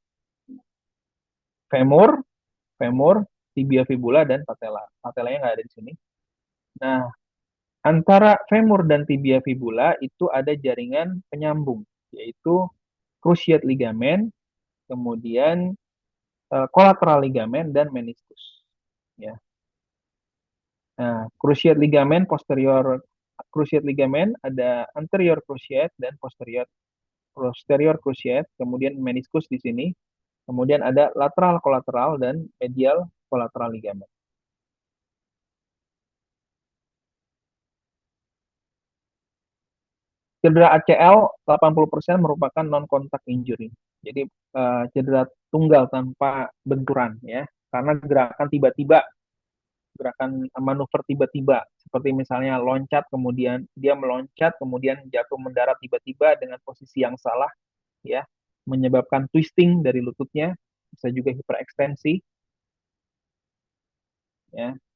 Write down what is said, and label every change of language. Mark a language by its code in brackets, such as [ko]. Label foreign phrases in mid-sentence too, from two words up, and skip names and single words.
[id] Femur, femur, tibia fibula dan patella. Patellanya nggak ada di sini. Nah, antara femur dan tibia fibula itu ada jaringan penyambung, yaitu [en] cruciate ligament, [id] kemudian [en] collateral ligament [id] dan meniscus. Ya. Nah, [en] cruciate ligament [id] ada [en] anterior cruciate [id] dan [en] posterior cruciate, [id] kemudian meniscus di sini, kemudian ada lateral kolateral dan [en] medial collateral ligament. [id] Cedera ACL 80% merupakan [en] non-contact injury. [id] Jadi cedera tunggal tanpa benturan ya, karena gerakan tiba-tiba, gerakan manuver tiba-tiba seperti misalnya loncat kemudian dia meloncat kemudian jatuh mendarat tiba-tiba dengan posisi yang salah ya, menyebabkan twisting dari lututnya, bisa juga hiperekstensi ya.